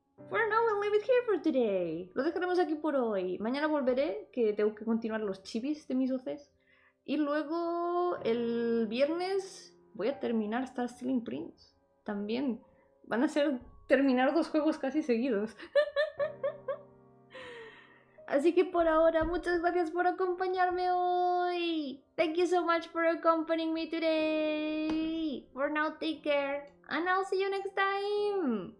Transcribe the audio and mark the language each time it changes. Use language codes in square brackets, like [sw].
[en] For now, we'll leave it here for today. [es] Lo dejaremos aquí por hoy. Mañana volveré, que tengo que continuar los chibis de mis OCs. Y luego, el viernes, voy a terminar Star Stealing Prince. También. Van a ser terminar 2 juegos casi seguidos. Así que por ahora, muchas gracias por acompañarme hoy. [en] Thank you so much for accompanying me today. For now, take care. And I'll see you next time.